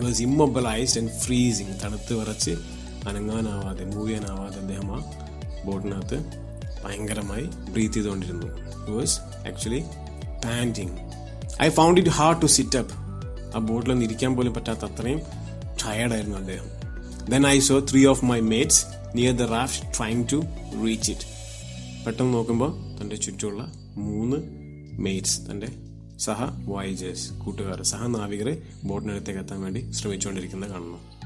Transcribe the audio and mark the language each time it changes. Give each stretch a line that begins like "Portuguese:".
English: he was immobilised and freezing,
Malayalam: തണുത്ത് വിറച്ച് അനങ്ങാനാവാതെ, move ചെയ്യാനാവാതെ അദ്ദേഹം ആ ബോട്ടിനകത്ത് ഭയങ്കരമായി ബ്രീത്ത് ചെയ്തുകൊണ്ടിരുന്നു.
English: He was actually panting. I found it hard to sit up.
Malayalam: ആ ബോട്ടിലൊന്നും ഇരിക്കാൻ പോലും പറ്റാത്ത അത്രയും ടയർഡായിരുന്നു അദ്ദേഹം.
English: Then I saw 3 of my mates near the raft trying to reach it.
Malayalam: പെട്ടെന്ന് നോക്കുമ്പോൾ തൻ്റെ ചുറ്റുമുള്ള 3 മേറ്റ്സ്, തൻ്റെ സഹ വോയേജേഴ്സ്, കൂട്ടുകാർ, സഹനാവികരെ ബോട്ടിനടുത്തേക്ക് എത്താൻ വേണ്ടി ശ്രമിച്ചുകൊണ്ടിരിക്കുന്നത് കാണുന്നു.